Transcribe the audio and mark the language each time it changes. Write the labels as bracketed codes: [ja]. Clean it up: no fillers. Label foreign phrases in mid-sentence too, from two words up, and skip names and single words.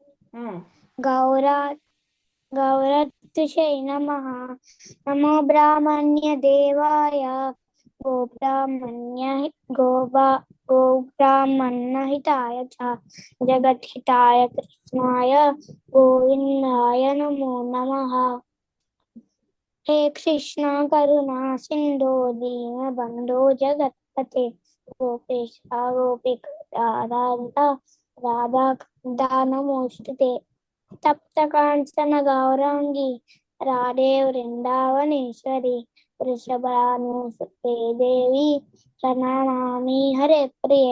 [sa] गौरतुषै नमः. नमो ब्राह्मण्य देवाय गोब्राह्मणहिताय च जगद्धिताय कृष्णाय गोविन्दाय नमो नमः. हे कृष्णा करुणा सिंधु दीनबंधो जगत्पते गोपेश गोपिका राधा नमोस्तुते. तप्त कांचन गौरांगी राधे वृंदावनेश्वरी वृषभानुसुते देवी प्रणमामि हरे प्रिये.